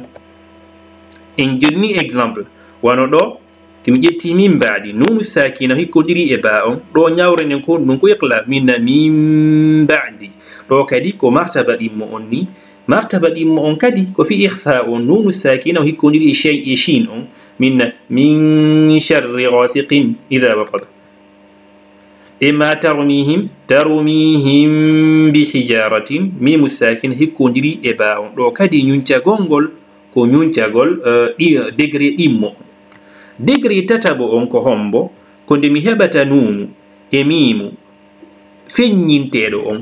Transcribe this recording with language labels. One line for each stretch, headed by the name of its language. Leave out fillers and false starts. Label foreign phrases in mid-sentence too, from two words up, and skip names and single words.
Fula: en jonni exemple wano ɗo timi ƴetti min mbaɗi nunu sakina hikkodiri e ba on, ɗo ñawrenen ko ɗum ko iqla
Arabic: منا من بعد.
Fula: ɗo kadi ko martaba ɗimmo on ni. martaba ɗimmo on kadi ko fi ihfa on, nunu sakina hikkodiri e shay e shin on,
Arabic: منا من شر غاسق إذا وقب.
Fula: e ma
Arabic: ترميهم بحجارة,
Fula: mimu sakina hikkodiri e ba on. ɗo kadi ñuncagol ngol ko ñuncagol degré ɗimmo. degré tatabo on ko hombo ko nde mi heɓata nunu e mimu feññinteɗo on.